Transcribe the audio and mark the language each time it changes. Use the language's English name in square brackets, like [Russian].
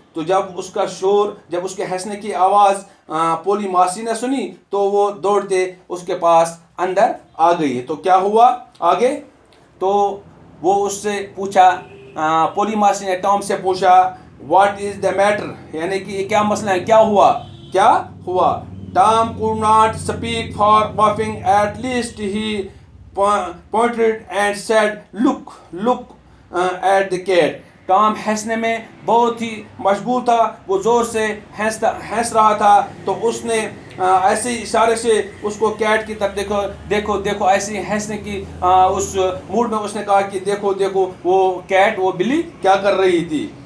[Urdu] تو جب اس کا شور، جب اس کے ہنسنے کی آواز پولی ماسی نے سنی تو وہ دوڑتے اس کے پاس اندر آ گئی. تو کیا ہوا آگے؟ تو وہ اس سے پوچھا، پولی ماسی نے ٹام سے پوچھا [English] what is the matter, [Urdu] یعنی کہ یہ کیا مسئلہ ہے، کیا ہوا. [English] Tom could not speak for laughing. At least he pointed and said, look at the cat. [Urdu] Tom ہنسنے میں بہت ہی مشغول تھا، وہ زور سے ہنس رہا تھا. تو اس نے ایسے اشارے سے اس کو کیٹ کی طرف دیکھو ایسے ہنسنے کی اس موڈ میں اس نے کہا کہ دیکھو وہ کیٹ، وہ بلی کیا کر رہی تھی.